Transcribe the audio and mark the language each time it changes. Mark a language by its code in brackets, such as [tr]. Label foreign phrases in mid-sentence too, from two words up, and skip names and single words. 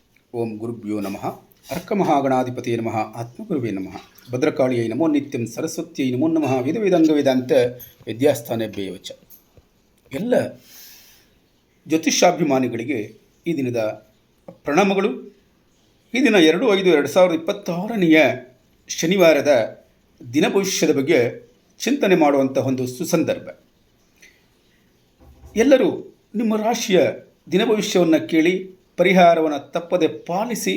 [sa] ಓಂ ಗುರುಭ್ಯೋ ನಮಃ. ಅರ್ಕಮಹಾಗಣಾಧಿಪತಿಯೇ ನಮಃ. ಆತ್ಮಗುರುವೇ ನಮಃ. ಭದ್ರಕಾಳಿಯೈ ನಮೋ ನಿತ್ಯಂ. ಸರಸ್ವತಿಯೈ ನಮೋ ನಮಃ. ವೇದ ವೇದಾಂತ ವಿದ್ಯಾಸ್ಥಾನಭ್ಯೇವ ಚ. [kn] ಎಲ್ಲ ಜ್ಯೋತಿಷ್ಯಾಭಿಮಾನಿಗಳಿಗೆ ಈ ದಿನದ ಪ್ರಣಾಮಗಳು. ಈ ದಿನ 2/5/2026 ಶನಿವಾರದ ದಿನ ಭವಿಷ್ಯದ ಬಗ್ಗೆ ಚಿಂತನೆ ಮಾಡುವಂಥ ಒಂದು ಸುಸಂದರ್ಭ. ಎಲ್ಲರೂ ನಿಮ್ಮ ರಾಶಿಯ ದಿನ ಭವಿಷ್ಯವನ್ನು ಕೇಳಿ ಪರಿಹಾರವನ್ನು ತಪ್ಪದೆ ಪಾಲಿಸಿ.